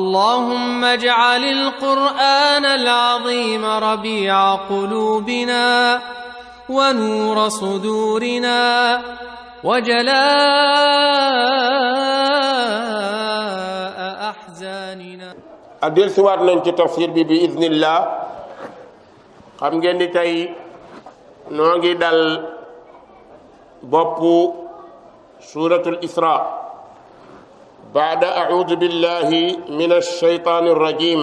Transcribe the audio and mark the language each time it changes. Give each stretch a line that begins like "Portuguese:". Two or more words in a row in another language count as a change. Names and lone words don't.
Arabic: اللهم اجعل القرآن العظيم ربيع قلوبنا ونور صدورنا وجلاء أحزاننا.
Wolof: adil siwaat nañ ci tafsir bi idnillah. xam ngeen ni tey noo ngi dal boppu suratul Isra
Arabic: بعد أعوذ بالله من الشيطان الرجيم.